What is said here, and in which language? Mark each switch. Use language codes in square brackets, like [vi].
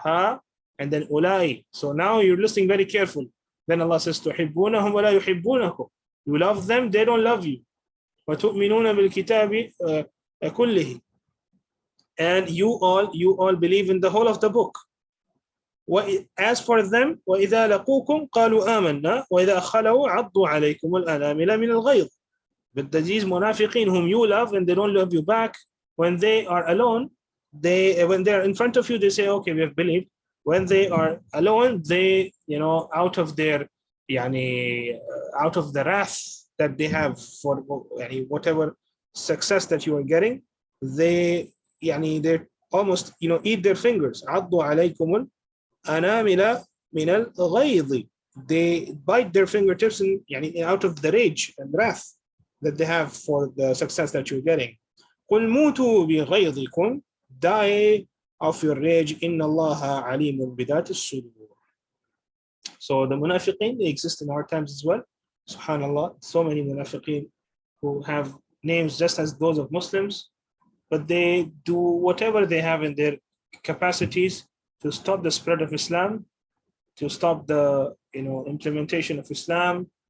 [en] Ha and then ulai. So now you're listening very careful. Then Allah says [ar] tuhibbunahum wa la yuhibbunakum. [en] You love them, they don't love you. [ar] Wa tu'minuna bil kitabi kullihi. [en] And you all believe in the whole of the book. As for them, [ar] وَإِذَا لَقُوكُمْ قَالُوا آمَنَّا وَإِذَا خَلَوْا عَضُّوا عَلَيْكُمُ الْأَنَامِلَ مِنَ الْغَيْظِ. [en] But these munafiqeen whom you love and they don't love you back, when they are alone, when they are in front of you, they say, okay, we have believed. When they are alone, they, out of their, out of the wrath that they have for whatever success that you are getting, they almost, eat their fingers. [ar] عَضُّوا عَلَيْكُمُ الْأَنَامِلَ مِنَ الْغَيْظِ. [en] They bite their fingertips and out of the rage and wrath. that they have for the success that you're getting. [ar] قُلْ مُوتُوا بِغَيْظِكُمْ, [en] die of your rage, [ar] إِنَّ اللَّهَ عَلِيمٌ بِذَاتِ الصُّدُورِ. [en] So the munafiqeen, they exist in our times as well. Subhanallah, so many munafiqeen who have names just as those of Muslims, but they do whatever they have in their capacities to stop the spread of Islam, to stop the implementation of Islam.